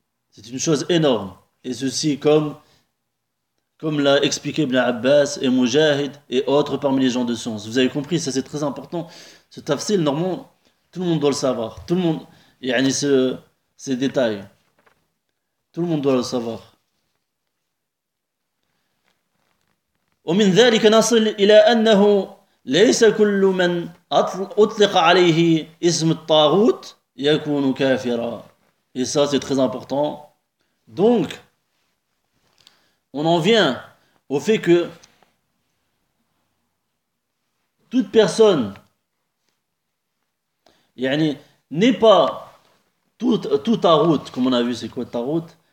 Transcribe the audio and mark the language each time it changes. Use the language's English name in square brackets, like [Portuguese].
[French] C'est une chose énorme. Et ceci comme... Comme l'a expliqué Ibn Abbas et Mujahid et autres parmi les gens de science. Vous avez compris, ça c'est très important. Ce tafsir, normalement, tout le monde doit le savoir. Tout le monde, il y a ces détails. Tout le monde doit le savoir. [Arabic] ومن ذلك نصل إلى أنه ليس كل من أطلق عليه اسم الطاغوت يكون كافرا. [French] Et ça, c'est très important. Donc, on en vient au fait que toute personne yani, n'est pas tout à route, comme on a vu, c'est quoi ta route?